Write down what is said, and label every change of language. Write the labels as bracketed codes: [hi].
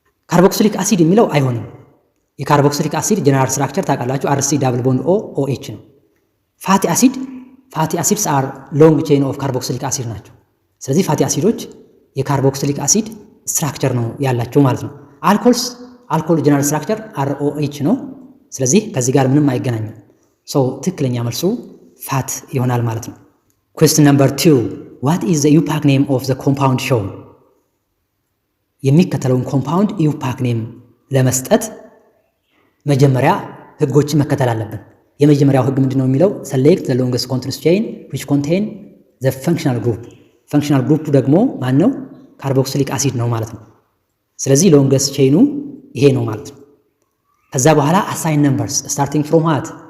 [am] ካርቦክሲሊክ አሲድ የሚለው አይሆንም። የካርቦክሲሊክ አሲድ ጀነራል ስትራክቸር ታውቃላችሁ፣ አር ሲ ዳብል ቦንድ ኦ ኦ ኤች ነው። ፋቲ አሲድስ አር ሎንግ ቼን ኦፍ ካርቦክሲሊክ አሲድ ናቸው። ስለዚህ ፋቲ አሲዶች የካርቦክሲሊክ አሲድ ስትራክቸር ነው ያላቸው ማለት ነው። አልኮል ጀነራል ስትራክቸር አር ኦ ኤች ነው። ስለዚህ ከዚህ ጋር ምንም አይገናኝም። ትክክለኛ መልሱ ፋት ይሆናል ማለት ነው። [en] Question number 2, what is the UPAC name of the compound shown? [am] የሚከተለውን ኮምፓውንድ ዩፓክ ኔም ለመስጠት መጀመሪያ ህጎችን መከተል አለብን። የመጀመሪያው ህግ ምንድነው የሚለው? [en] select the longest continuous chain which contain the functional group. [am] functional group ደግሞ ማን ነው? ካርቦክሲሊክ አሲድ ነው ማለት ነው። ስለዚህ ሎንገስት ቼኑ ይሄ ነው ማለት ነው። ከዛ በኋላ [en] assign numbers starting from what?